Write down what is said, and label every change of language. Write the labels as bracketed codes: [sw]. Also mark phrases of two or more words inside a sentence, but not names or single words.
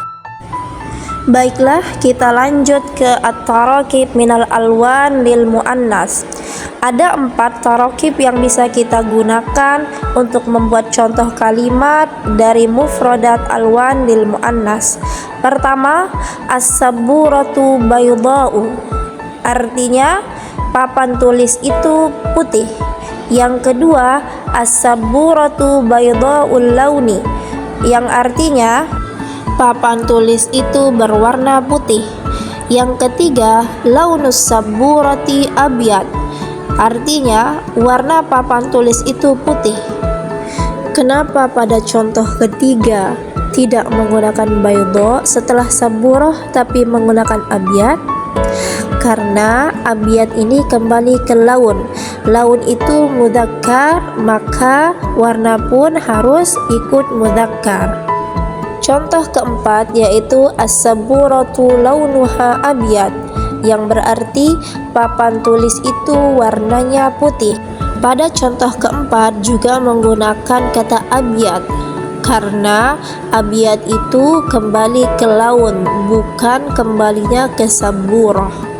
[id] Baiklah, kita lanjut ke [ar] التراكيب من الألوان للمؤنث. [id] Ada 4 tarakib yang bisa kita gunakan untuk membuat contoh kalimat dari [ar] مفردات ألوان للمؤنث. [id] Pertama, [ar] السبورة بيضاء, [id] artinya papan tulis itu putih. Yang kedua, [ar] السبورة بيضاء اللون, [id] yang artinya papan tulis itu berwarna putih. Yang ketiga, [ar] لون السبورة أبيض, [id] artinya warna papan tulis itu putih. Kenapa pada contoh ketiga tidak menggunakan bayda setelah saburah tapi menggunakan abyad? Karena abyad ini kembali ke laun. Laun itu mudzakkar, maka warna pun harus ikut mudzakkar. Contoh keempat yaitu [ar] السبورة لونها أبيض, [id] yang berarti papan tulis itu warnanya putih. Pada contoh keempat juga menggunakan kata abyad, karena abyad itu kembali ke laun, bukan kembalinya ke saburah.